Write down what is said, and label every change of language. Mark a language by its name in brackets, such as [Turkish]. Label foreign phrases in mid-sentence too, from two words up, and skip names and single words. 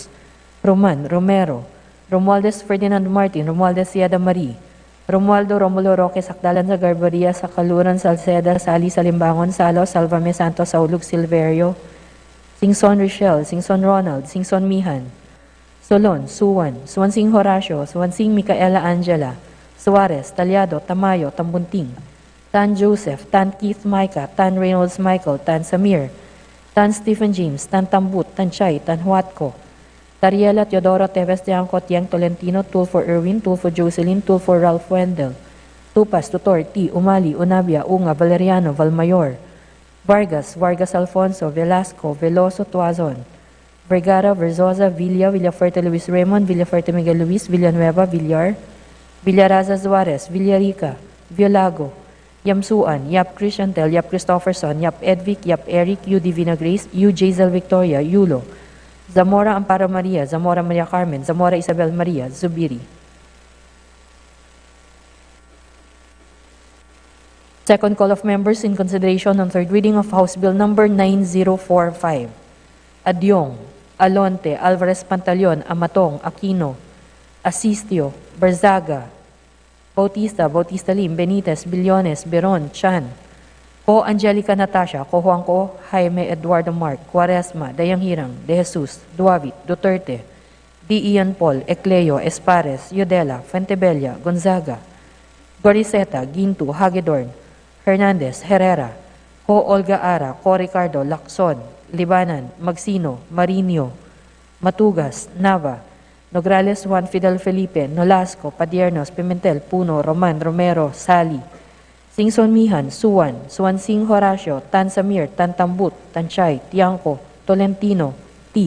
[English] Roman, Romero, Romualdez, Ferdinand Martin, Romualdez, Siada Marie, Romualdo, Romulo, Roque, Sakdalan, sa Garbaria, sa Kaluran, Salceda, Sali, Salimbangon, Salo, Salvame, Santos, Saulug, Silverio, Singson Richelle, Singson Ronald, Singson Mihan, Solon, Suwan, Swansing Horacio, Swansing Micaela Angela, Suarez, Talyado, Tamayo, Tambunting, Tan Joseph, Tan Keith Micah, Tan Reynolds Michael, Tan Samir, Tan Stephen James, Tan Tambut, Tan Chay, Tan Huatco, Tariela, Teodoro, Teves, Tiangco, Tiang, Tolentino, Tulfo Irwin, Tulfo Jocelyn, Tulfo Ralph Wendell, Tupas, Tutor, T, Umali, Unabia, Unga, Valeriano, Valmayor, Vargas, Vargas Alfonso, Velasco, Veloso, Tuazon, Vergara, Verzosa, Villa, Villafuerte Luis Raymond, Villafuerte Miguel Luis, Villanueva, Villar, Villaraza Suarez, Villarica, Violago, Yamsuan, Yap Christiantel, Yap Christopherson, Yap Edvic, Yap Eric, U. Divina Grace, U. Jazel Victoria, Yulo, Zamora Amparo Maria, Zamora Maria Carmen, Zamora Isabel Maria, Zubiri. Second call of members in consideration on third reading of House Bill Number 9045. Adyong, Alonte, Alvarez Pantaleon, Amatong, Aquino, Asistio, Barzaga, Bautista Lim, Benitez, Billones, Beron, Chan, Ko Angelica Natasha, Ko Juanco, Jaime Eduardo Mark, Quaresma, Dayang Hirang, De Jesus, Duavit, Duterte, D. Ian Paul, Ecleo, Espares, Yudela, Fuentebella, Gonzaga, Goriseta, Ginto, Hagedorn, Hernandez, Herrera, Ko Olga Ara, Ko Ricardo, Lacson, Libanan, Magsino, Marinho, Matugas, Nava, Nograles Juan Fidel Felipe, Nolasco, Padiernos, Pimentel, Puno, Roman, Romero, Sali, Singson Mihan, Suwan Sing Horacio, Tan Samir, Tan Tambut, Tanchay, Tiangco, Tolentino, T.